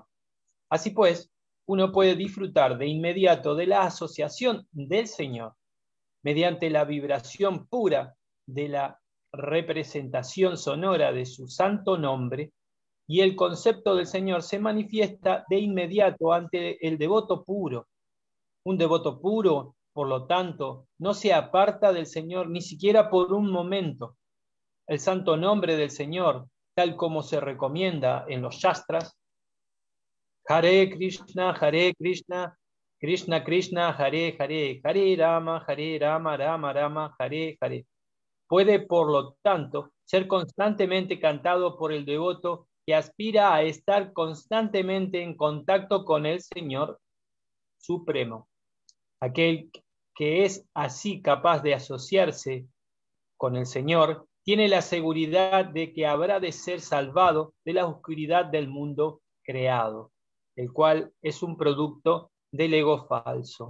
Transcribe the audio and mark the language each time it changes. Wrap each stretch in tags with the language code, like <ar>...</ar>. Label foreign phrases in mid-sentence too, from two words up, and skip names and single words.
<es>Así pues, uno puede disfrutar de inmediato de la asociación del Señor mediante la vibración pura de la representación sonora de su santo nombre, y el concepto del Señor se manifiesta de inmediato ante el devoto puro. Un devoto puro, por lo tanto, no se aparta del Señor ni siquiera por un momento. El santo nombre del Señor, tal como se recomienda en los Shastras,</es> <sa>हरे कृष्ण, कृष्ण कृष्ण, हरे हरे, हरे राम, राम राम, हरे हरे.</sa> <es>Puede, por lo tanto, ser constantemente cantado por el devoto que aspira a estar constantemente en contacto con el Señor Supremo. Aquel que es así capaz de asociarse con el Señor tiene la seguridad de que habrá de ser salvado de la oscuridad del mundo creado, el cual es un producto del ego falso.</es>